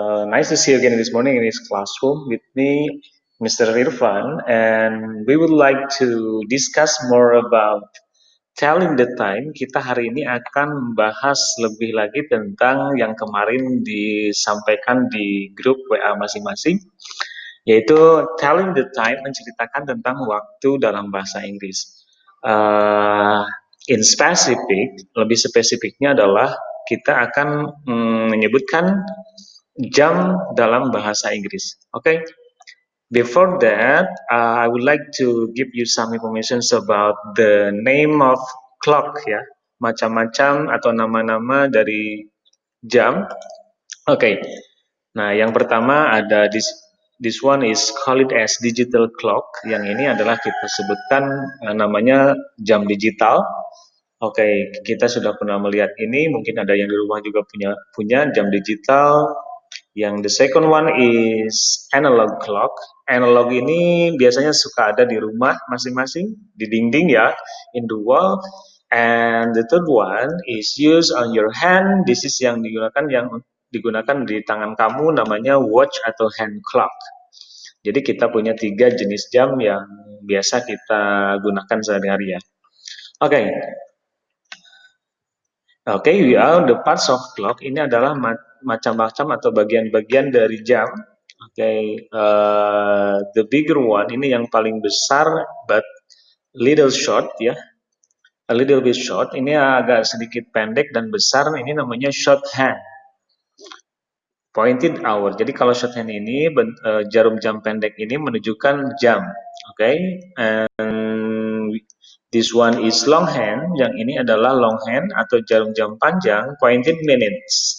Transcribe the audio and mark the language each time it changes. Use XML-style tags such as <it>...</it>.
<en>Nice to see you again this morning in this classroom with me, Mr. Irfan, and we would like to discuss more about telling the time.</en> <id>Kita hari ini akan membahas lebih lagi tentang yang kemarin disampaikan di grup WA masing-masing, yaitu telling the time, menceritakan tentang waktu dalam bahasa Inggris. Uh,</id> <en>in specific,</en> <id>lebih spesifiknya adalah kita akan menyebutkan jam dalam bahasa Inggris. Oke.</id> <en>Before that, I would like to give you some information about the name of clock ya,</en> <id>macam-macam atau nama-nama dari jam.</id> <en>Oke.</en> <id>Nah, yang pertama ada</id> <en>this one is called as digital clock.</en> <id>Yang ini adalah kita sebutkan namanya jam digital. Oke, kita sudah pernah melihat ini, mungkin ada yang di rumah juga punya jam digital. Yang</id> <en>the second one is analog clock.</en> <id>Analog ini biasanya suka ada di rumah masing-masing, di dinding ya,</id> <en>in the wall. And the third one is used on your hand. This is</en> <id>yang digunakan di tangan kamu, namanya watch atau hand clock. Jadi kita punya 3 jenis jam yang biasa kita gunakan sehari-hari ya. Oke.</id> <en>Oke, we are the parts of clock.</en> <id>Ini adalah macam-macam atau bagian-bagian dari jam.</id> <en>Oke, the bigger one</en> <id>ini yang paling besar,</id> <en>but little short ya, a little bit short.</en> <id>Ini agak sedikit pendek dan besar. Ini namanya short hand.</id> <en>Pointed hour.</en> <id>Jadi kalau short hand ini jarum jam pendek ini menunjukkan jam.</id> <en>Oke, and this one is long hand.</en> <id>Yang ini adalah long hand atau jarum jam panjang,</id> <en>pointed minutes.</en>